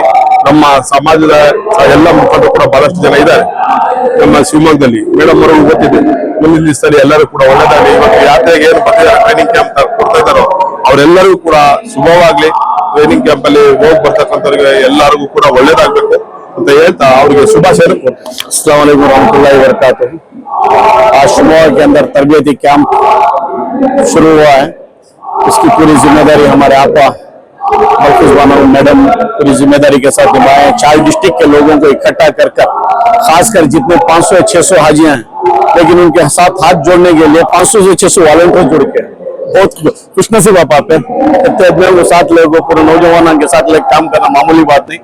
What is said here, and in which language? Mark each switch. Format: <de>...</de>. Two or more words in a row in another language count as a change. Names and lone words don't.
<kn>ನಮ್ಮ ಸಮಾಜದ ಎಲ್ಲ ಮುಖಂಡರು ಕೂಡ ಬಹಳಷ್ಟು ಜನ ಇದ್ದಾರೆ ನಮ್ಮ ಶಿವಮೊಗ್ಗದಲ್ಲಿ. ಮೇಡಮ್ ಅವರು ಗೊತ್ತಿದೆ, ಮುಂದಿನ ದಿವಸದಲ್ಲಿ ಎಲ್ಲರೂ ಕೂಡ ಒಳ್ಳೆದಾಗಲಿ. ಇವತ್ತು ಯಾತ್ರೆಗೆ ಏನು ಬಂದಿದ್ದಾರೆ</kn> <en>training camp</en> <kn>ಕೊಡ್ತಾ ಇದ್ದಾರೋ ಅವರೆಲ್ಲರಿಗೂ ಕೂಡ ಶುಭವಾಗ್ಲಿ.</kn> <en>training camp</en> <kn>ಅಲ್ಲಿ ಹೋಗಿ ಬರ್ತಕ್ಕಂಥವ್ರಿಗೆ ಎಲ್ಲರಿಗೂ ಕೂಡ ಒಳ್ಳೇದಾಗ್ಬೇಕು ಅಂತ ಹೇಳ್ತಾ ಅವರಿಗೆ ಶುಭಾಶಯ ಕೊಡ್ತೀನಿ.</kn> <ar>السلام عليكم ورحمة الله وبركاته.</ar> <hi>आज शिमोगा के अंदर तरबियती कैंप शुरू हुआ है। इसकी पूरी जिम्मेदारी हमारे आपा बल्कीश बानो मैडम पूरी जिम्मेदारी के साथ निभाए। 4 डिस्ट्रिक्ट के लोगों को इकट्ठा कर खासकर जितने 500-600 हाजियां हैं, लेकिन उनके साथ हाथ जोड़ने के लिए 500 से 600 वॉलंटियर जुड़ के बहुत खुशनसीब आप इतने अपने को साथ लोगों पूरे नौजवानों के साथ लेकर काम करना मामूली बात नहीं।</hi>